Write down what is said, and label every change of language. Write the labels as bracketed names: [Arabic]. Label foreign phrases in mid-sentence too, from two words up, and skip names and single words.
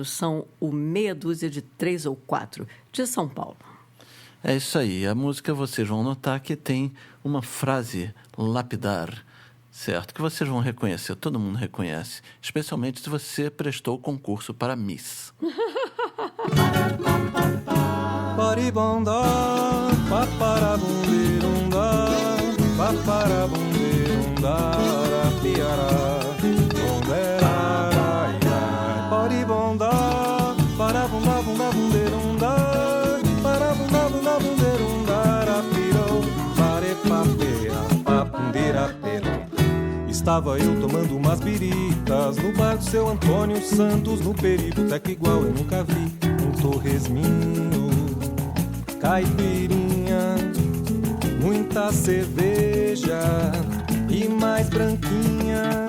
[Portuguese] São o Meia Dúzia de 3 ou 4, de São Paulo. É isso aí. A música, vocês vão notar que tem uma frase lapidar, certo? Que vocês vão reconhecer, todo mundo reconhece. Especialmente se você prestou o concurso para Miss. Paribanda, paparabundirunda, paparabundirunda, piara, bondera, paribanda, parabundabundabundirunda, parabundabundabundirunda, pirou, parepapera, papundira-pera. Estava eu tomando umas biritas no bar do seu Antônio Santos, no periboteca igual eu nunca vi. Um torresminho, caipirinha, muita cerveja e mais branquinha.